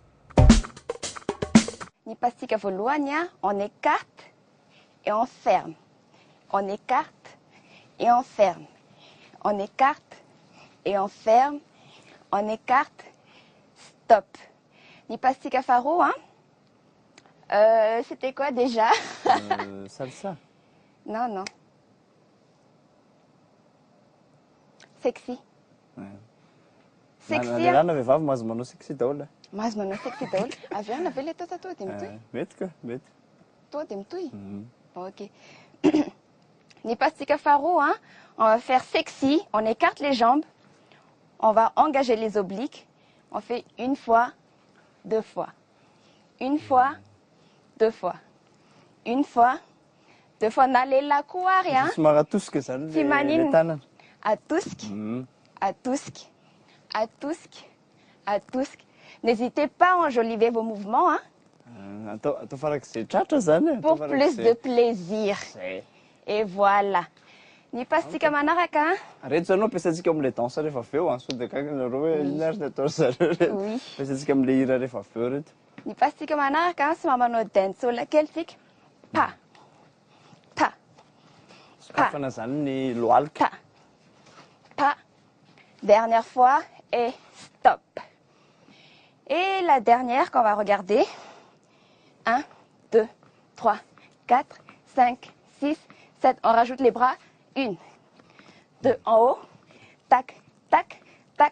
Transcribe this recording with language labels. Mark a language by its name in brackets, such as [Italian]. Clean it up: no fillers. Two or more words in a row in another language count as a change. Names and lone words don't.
[Malagasy] Ny pasika voalohany [French] on écarte et on ferme. On écarte et on ferme. On écarte et on ferme. On écarte. Stop. [Malagasy] Ny pasika faharoa [French] c'était quoi déjà? Salsa. Non, non. Sexy. Ouais. Sexy. [Malagasy] Ana vehivavy mahazo manao sexy daholo. Mahazo manao sexy daholo. Avy ana ve le atao tatoa dia mitohy? Mety ka, mety. Toi dia mitohy? Ok. Ny pasika faharoa, [French] on va faire sexy, on écarte les jambes, on va engager les obliques, on fait une fois, deux fois. Une fois, deux fois. Une fois, deux fois. [Malagasy] Nalela koa rien. Somaratusque zany le tanana. Atusk, atusk, atusk, atusk. [French] N'hésitez pas à enjoliver vos mouvements. Hein. Pour plus de plaisir. Et voilà. [Malagasy] Ny pasika manaraka. Reto zany ampiasaitsika am'le danse rehefa avy eo sao dia kaka nareo hoe inona ary ny atao zareo reto. Ampiasaitsika am'le hira rehefa avy eo reto. Ny pasika manaraka somary manao dancehall kely tsika. Pa. Pa. Sokafana zany ny lohalika. [French] Pa. Pa. Dernière fois et stop. Et la dernière qu'on va regarder. 1, 2, 3, 4, 5, 6, 7. On rajoute les bras. 1, 2 en haut. Tac, tac, tac.